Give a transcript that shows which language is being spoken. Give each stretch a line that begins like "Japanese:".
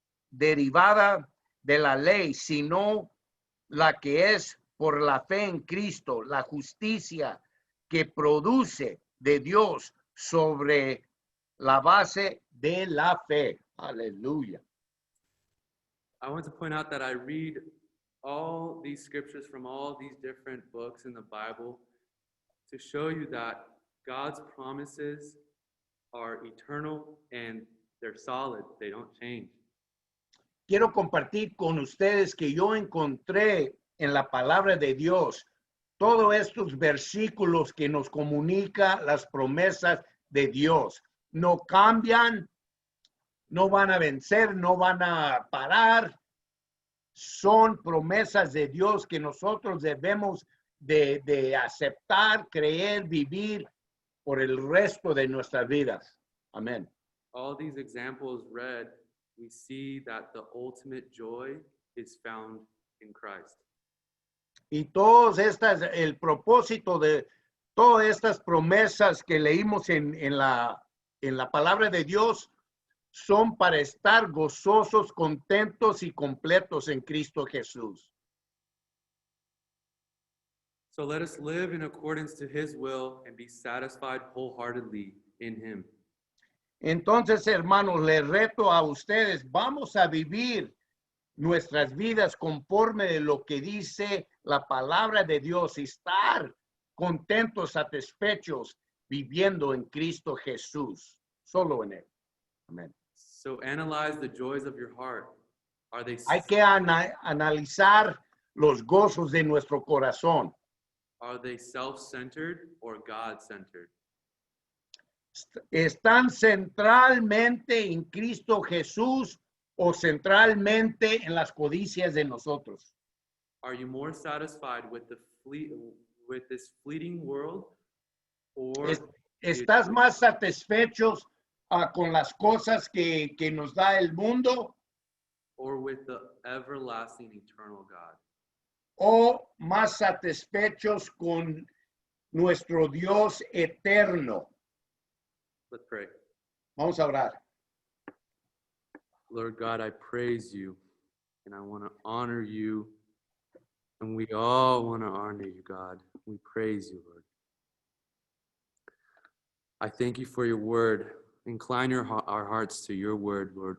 Spanish: derivada de la ley, sino la que es por la fe en Cristo, la justicia que produce de Dios sobre la base de la fe. Aleluya.
English: I want to point out that I read all these scriptures from all these different books in the Bible to show you that God's promises are eternal and they're solid. They don't change.
Spanish: Quiero compartir con ustedes que yo encontré en la palabra de Dios todos estos versículos que nos comunica las promesas de Dios. No cambian, no van a vencer, no van a parar. Son promesas de Dios que nosotros debemos de aceptar, creer, vivir por el resto de nuestras vidas. Amén.
English: All these examples read, we see that the ultimate joy is found in Christ.
Spanish: Y todas estas, el propósito de todas estas promesas que leímos en la palabra de Dios son para estar gozosos, contentos y completos en Cristo Jesús.
English: So let us live in accordance to his will and be satisfied wholeheartedly in him.
Spanish: Entonces, hermanos, les reto a ustedes, vamos a vivir nuestras vidas conforme de lo que dice la palabra de Dios y estar contentos, satisfechos, viviendo en Cristo Jesús, solo en él. Amén.
English: So analyze the joys of your heart. Are they
Spanish: Hay que analizar los gozos de nuestro corazón.
English: self-centered or God-centered?
Spanish: ¿Están centralmente en Cristo Jesús o centralmente en las codicias de nosotros?
English: Are you more satisfied with this fleeting world, or
Spanish: ¿Estás más satisfechos con las cosas que nos da el mundo
English: with the everlasting eternal God?
Spanish: o más satisfechos con nuestro Dios eterno?
English: Let's pray.
Spanish: Vamos a orar.
English: Lord God, I praise you, and I want to honor you, and we all want to honor you, God. We praise you, Lord. I thank you for your word. Incline our hearts to your word, Lord.